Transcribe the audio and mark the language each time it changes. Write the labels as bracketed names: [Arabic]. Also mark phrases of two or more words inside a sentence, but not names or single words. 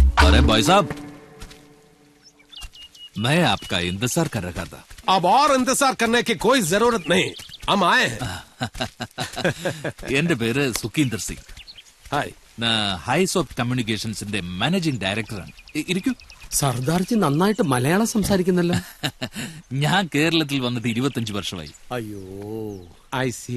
[Hindi] अरे भाई साहब, मैं आपका इंतजार कर रहा था. अब और इंतजार करने की कोई जरूरत नहीं, हम आए हैं. [Malayalam] എന്റെ പേര് സുഖീന്ദർ സിംഗ്. ഹായ്. ഹൈസ് ഓഫ് കമ്മ്യൂണിക്കേഷൻസിന്റെ മാനേജിംഗ് ഡയറക്ടറാണ്. ഇരിക്കൂ. സർദാർജി നന്നായിട്ട് മലയാളം സംസാരിക്കുന്നല്ലോ. ഞാൻ കേരളത്തിൽ വന്നിട്ട് 25 വർഷമായി. അയ്യോ, [English] I see.